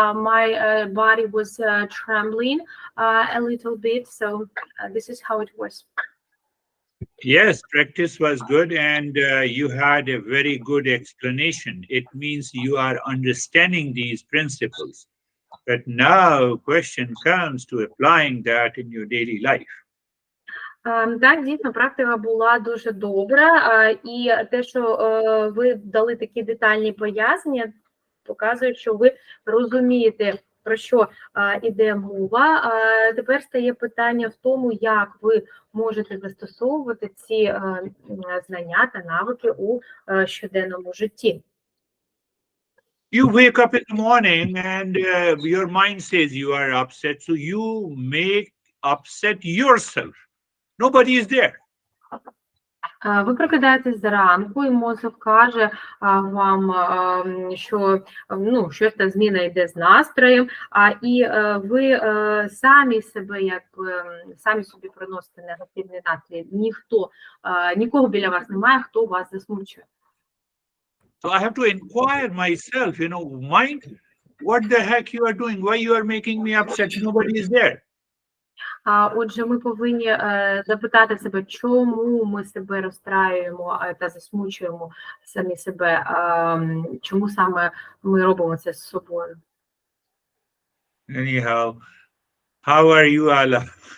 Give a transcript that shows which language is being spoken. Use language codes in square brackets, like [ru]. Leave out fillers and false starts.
[en] My body was trembling a little bit, so this is how it was. Yes, practice was good, and you had a very good explanation. It means you are understanding these principles. But now, question comes to applying that in your daily life. [uk] Так, дійсно, практика була дуже добра, і те, що ви дали такі детальні пояснення, показує, що ви розумієте, про що іде мова. Тепер стає питання в тому, як ви можете застосовувати ці знання та навики у щоденному житті. [en] You wake up in the morning and your mind says you are upset, so you make upset yourself. Nobody is there. [uk] Ви прокидаєтесь зранку, і мозок каже вам, що щось та зміна йде з настроєм, і ви самі собі приносите негативний настрій. Нікого біля вас немає, хто вас засмучує. [en] So I have to inquire myself, mind, what the heck you are doing? Why you are making me upset? Nobody is there. [uk] Отже, ми повинні запитати себе, чому ми себе розстраюємо та засмучуємо самі себе, чому саме ми робимо це з собою. [en] Anyhow, how are you, Ala?